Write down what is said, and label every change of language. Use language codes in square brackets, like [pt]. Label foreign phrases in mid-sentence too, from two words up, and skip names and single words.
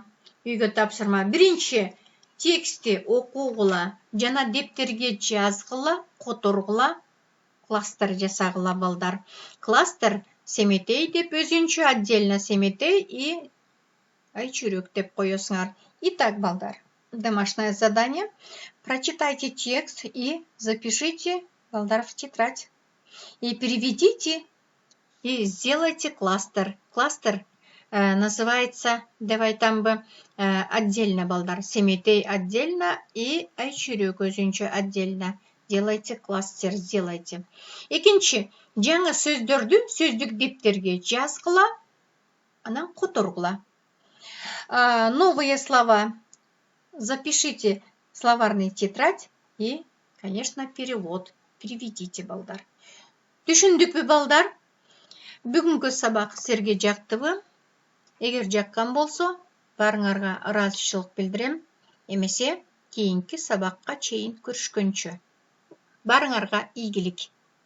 [ky] Биринчи текстти окугула жана дептерге жазгыла, которгула, кластер жасагыла, балдар. Кластер Семетей деп өзүнчө отдельно Семетей и Айчурек деп коесуңар. [ru] Итак, балдар, домашнее задание. Прочитайте текст и запишите, балдар, в тетрадь. И переведите и сделайте кластер. Кластер называется, давай там бы отдельно, балдар. Семетей отдельно и Айчурек өзүнчө отдельно. Делайте кластер, сделайте. [ky] Экинчи, жаңы сөздөрдү сөздүк дептерге жазгыла, анан которгула. [ru] Новые слова запишите в словарный тетрадь и, конечно, перевод. Переведите, [ky] балдар. Түшүндүкпү, балдар? Бүгүнкү сабак силерге жактыбы? Эгер жаккан болсо, барыңарга ыраазычылык билдирем. Эмесе, кийинки сабакка чейин көрүшкөнчө. Барыңарга ийгилик.